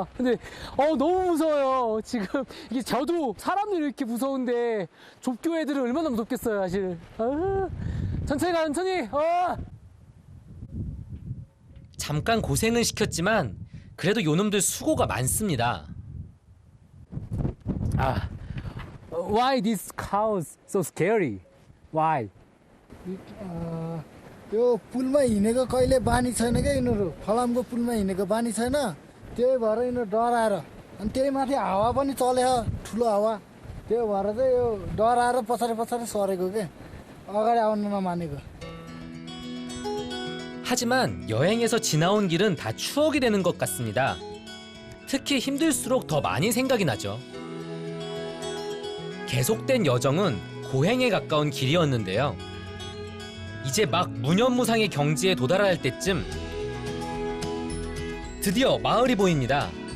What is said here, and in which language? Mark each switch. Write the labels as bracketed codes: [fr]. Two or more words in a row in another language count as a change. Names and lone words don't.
[ko] 근데 너무 무서워요. 지금 이게 저도 사람들이 이렇게 무서운데 좁교 애들은 얼마나 무섭겠어요, 사실. 천천히 가, 천천히. 잠깐 고생은 시켰지만 그래도 요놈들 수고가 많습니다. [en] Why these cows so scary? Why? [ne] यो पुलमा हिँडेको कहिले बानी छैन क्या यिनीहरू फलामको पुलमा हिँडेको बानी छैन त्यही भएर यिनीहरू डराएर अनि त्यही माथि हावा पनि चल्यो ठुलो हावा त्यो भएर चाहिँ यो डराएर पछाडि पछाडि सरेको के अगाडि आउन नमानेको. [ko] 하지만 여행에서 지나온 길은 다 추억이 되는 것 같습니다. 특히 힘들수록 더 많이 생각이 나죠. 계속된 여정은 고행에 가까운 길이었는데요. 이제 막 무념무상의 경지에 도달할 때쯤 드디어 마을이 보입니다.